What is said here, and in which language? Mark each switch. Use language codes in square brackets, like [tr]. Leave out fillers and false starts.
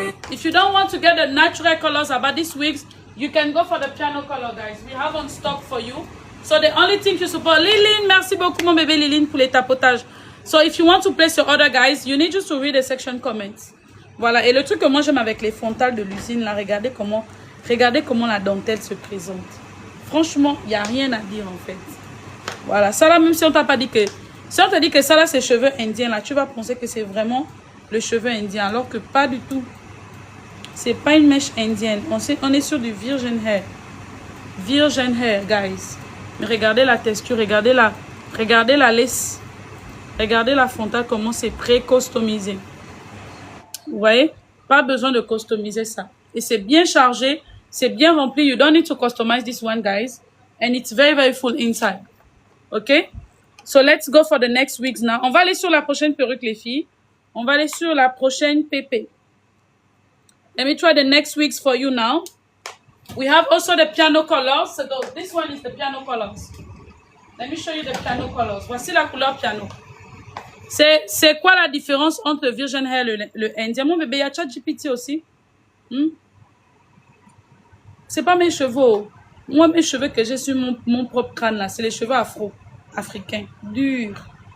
[en] If you don't want to get the natural colors about these wigs, you can go for the piano color, guys. We have on stock for you. So the only thing you support, [fr] Liline, merci beaucoup mon bébé Liline pour les tapotages. [en] So if you want to place your order, guys, you need just to read the section comments. [fr] Voilà, et le truc que moi j'aime avec les frontales de l'usine, là, regardez comment la dentelle se présente. Franchement, il n'y a rien à dire en fait. Voilà, ça là, même si on t'a pas dit que... Si on t'a dit que ça là, c'est cheveux indiens, là, tu vas penser que c'est vraiment le cheveu indien, alors que pas du tout. C'est pas une mèche indienne. On est sur du virgin hair. Virgin hair, guys. Mais regardez la texture, regardez la laisse. Regardez la frontale, comment c'est pré-customisé. Vous voyez? Pas besoin de customiser ça. Et c'est bien chargé, c'est bien rempli. [en] You don't need to customize this one, guys. And it's very, very full inside. OK? So let's go for the next wigs now. [fr] On va aller sur la prochaine perruque, les filles. On va aller sur la prochaine pépé. [en] Let me try the next wigs for you now. We have also the piano colors. So this one is the piano colors. Let me show you the piano colors. [fr] Voici la couleur piano. C'est quoi la différence entre le virgin hair et le indien? Mon bébé, il y a ChatGPT aussi. C'est pas mes cheveux. Moi, mes cheveux que j'ai sur mon propre crâne, là, c'est les cheveux africains. Durs.